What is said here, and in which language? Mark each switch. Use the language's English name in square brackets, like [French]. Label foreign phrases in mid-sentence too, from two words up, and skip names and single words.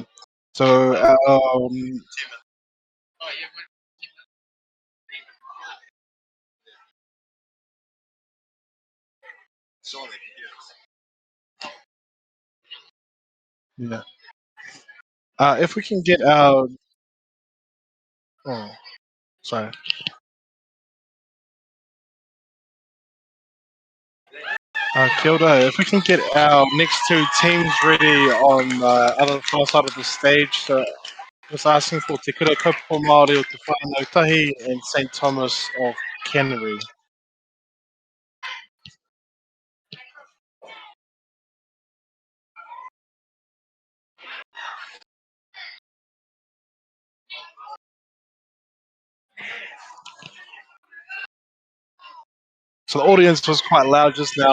[English] So yeah. If we can get our oh, sorry. [Māori] Kia ora. [English] If we can get our next two teams ready on the other far side of the stage, so I was asking for Te Kura Kaupapa Māori o Te Whānau Tahi and St. Thomas of Canterbury. So the audience was quite loud just now.